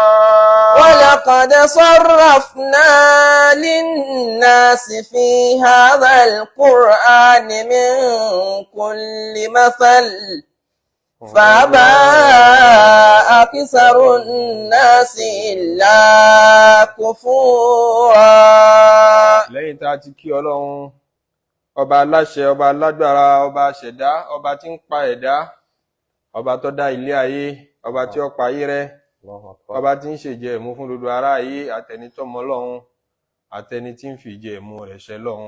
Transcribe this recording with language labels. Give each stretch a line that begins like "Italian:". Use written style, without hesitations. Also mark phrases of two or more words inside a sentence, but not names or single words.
Arabic: ولقد صرفنا للناس في هذا القرآن من كل مثل فأبى أكثر الناس إلا كفورا
Yoruba: lẹ́yìn tá a ti kí Ọlọ́run ọba aláṣẹ ọba alágbára ọba aṣẹ̀dá ọba tí ń pa ẹ̀dá ọba tó dá ilé ayé ọba tí ó pa ayé rẹ́ ọba tí ń ṣèjẹ ẹ̀mú fún gbogbo ará ayé àtẹni tó mọ Ọlọ́run àtẹni tí ń fi ìjẹ ẹ̀mú rẹ̀ ṣẹ lọ́run